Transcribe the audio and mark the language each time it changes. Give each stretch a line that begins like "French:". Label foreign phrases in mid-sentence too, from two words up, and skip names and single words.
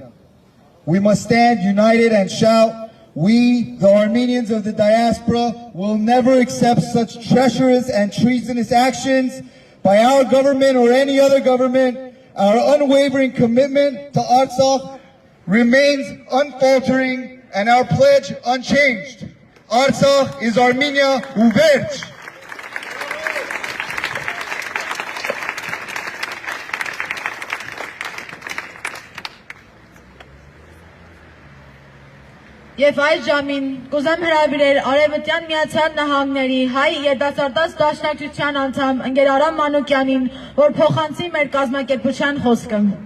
English: We must stand united and shout, we, the Armenians of the diaspora, will never accept such treacherous and treasonous actions by our government or any other government. Our unwavering commitment to Artsakh remains unfaltering and our pledge unchanged. Artsakh is Armenia uverch.
Armenian: Եվ այս ժամին կուզեմ հրավիրել Արևմտյան Միացյալ Նահանգների հայ երիտասարդաց դաշնակցության անդամ ընկեր Արամ Մանուկյանին, որ փոխանցի մեր կազմակերպության խոսքը։